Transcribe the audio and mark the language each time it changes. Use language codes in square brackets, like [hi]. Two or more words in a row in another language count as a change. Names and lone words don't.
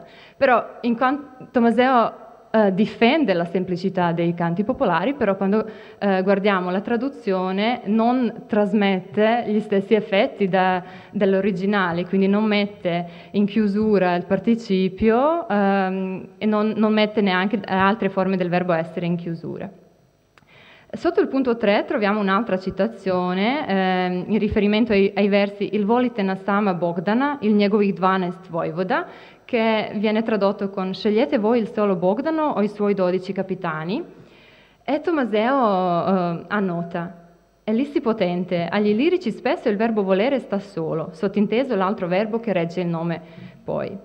[it] Però in quanto Tommaseo difende la semplicità dei canti popolari, però quando guardiamo la traduzione non trasmette gli stessi effetti dell'originale, quindi non mette in chiusura il participio e non mette neanche altre forme del verbo essere in chiusura. Sotto il punto 3 troviamo un'altra citazione in riferimento ai versi [sr] Il volite na sama Bogdana, il njegovih 12 vojvoda, [it] che viene tradotto con scegliete voi il solo Bogdano o i suoi 12 capitani. E Tommaseo annota, è lissi potente, agli lirici spesso il verbo volere sta solo, sottinteso l'altro verbo che regge il nome poi.